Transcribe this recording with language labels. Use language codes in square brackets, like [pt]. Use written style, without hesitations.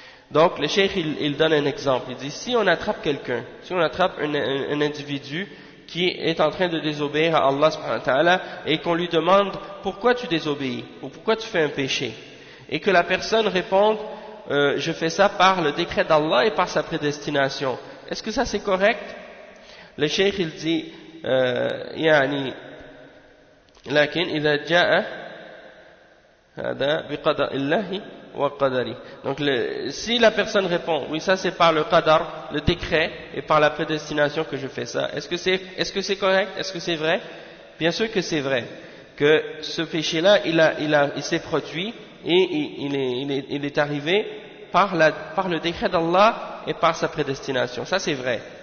[fr] Donc le cheikh il donne un exemple, il dit si on attrape quelqu'un, si on attrape un individu qui est en train de désobéir à Allah subhanahu wa ta'ala et qu'on lui demande pourquoi tu désobéis ou pourquoi tu fais un péché, et que la personne réponde je fais ça par le décret d'Allah et par sa prédestination, est-ce que ça c'est correct? Le cheikh il dit [ar] يعني لكن إذا جاء هذا بقضاء الله وقدره. [fr] Donc si la personne répond oui ça c'est par le qadar, le décret et par la prédestination que je fais ça, est-ce que c'est correct, est-ce que c'est vrai? Bien sûr que c'est vrai, que ce péché là il s'est produit et il est arrivé par le décret d'Allah et par sa prédestination, ça c'est vrai.